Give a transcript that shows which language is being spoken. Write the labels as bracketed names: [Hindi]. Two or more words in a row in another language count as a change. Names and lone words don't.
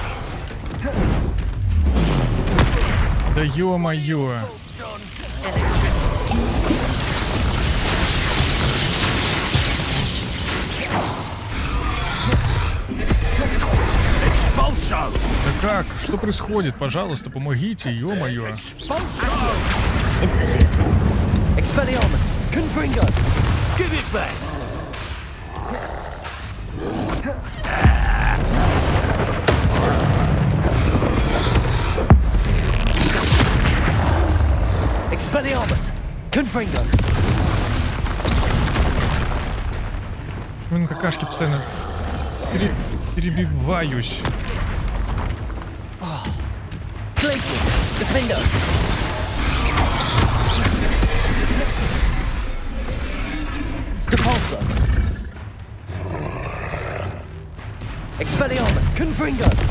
[Russian] Да ё-моё. [Latin] Expulso. [Russian] Да как? Что происходит? Пожалуйста, помогите, ё-моё. [Latin] Incendio. Expelliarmus. Confringo. [English] Give it back. [Latin] Expelliarmus. Confringo. [Russian] Почему я на какашке постоянно перебиваюсь? [Latin] Glacius. Defendo. Depulso. Expelliarmus. Confringo.